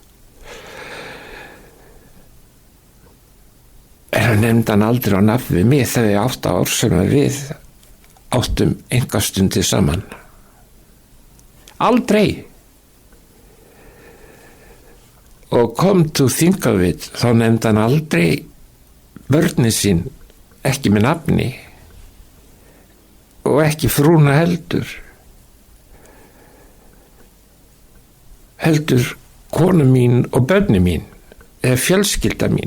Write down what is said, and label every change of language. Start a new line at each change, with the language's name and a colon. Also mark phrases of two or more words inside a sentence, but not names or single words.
Icelandic: En hann nefndi hann aldrei á nafn við mig þegar 8 ár sem við áttum engastundir saman. Aldrei.
English: Og come to think of it,
Icelandic: þá nefndi hann aldrei börnin sín, ekki með nafni og ekki frúna heldur konu mín og börni mín eða fjölskylda mín.